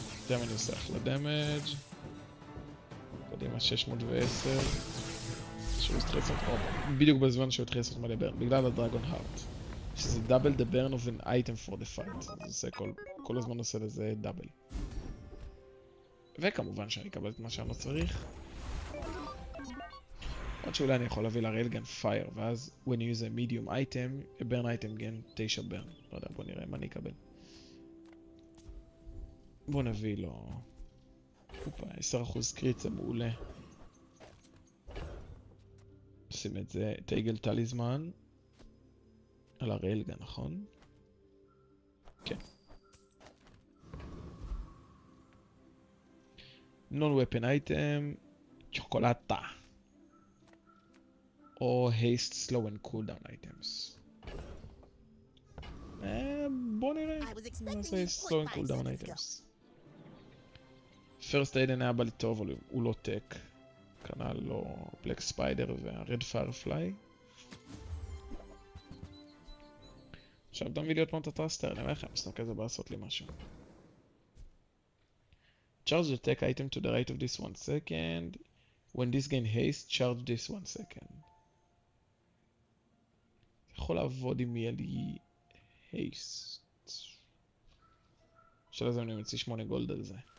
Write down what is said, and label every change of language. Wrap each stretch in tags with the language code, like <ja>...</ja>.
<he>גם אני עושה אחלה דמג'. קדימה 610. שהוא התחיל לעשות בדיוק בזמן שהוא התחיל לעשות מלא ברן, בגלל הדרגון הארט. שזה</he> <en>double the burn of an item for the fight.</en> <he>זה עושה כל הזמן עושה לזה דאבל. וכמובן שאני אקבל את מה שאני לא צריך. עוד שאולי אני יכול להביא לריילגן פייר, ואז</he> <en>when you use a medium item, a burn item gain 9 burn.</en> <he>לא יודע, בוא נראה מה אני אקבל. בוא נביא לו... אופה, 10% קריט זה מעולה. עושים את זה, טייגל טליזמן. על הריילגן, נכון? כן.</he> <en>Non-weapon item, צ'וקולטה. או haste, slow and cooldown items.</en> <he>בוא נראה. נעשה</he> <en>slow and cooldown items.</en> <he>first aid היה בא לי טוב, אבל הוא לא טק. כנ"ל לא black spider וה-red firefly. עכשיו אתה מביא לי עוד פעם את הטרסטר, אני אומר לכם, סתם כזה בא לעשות לי משהו.</he> <en>Charge the tech item to the right of this 1 second. When this gain haste, charge this 1 second.</en> <he>יכול לעבוד אם יהיה לי haste. שאלה זה אני מציא 8 גולד על זה.</he>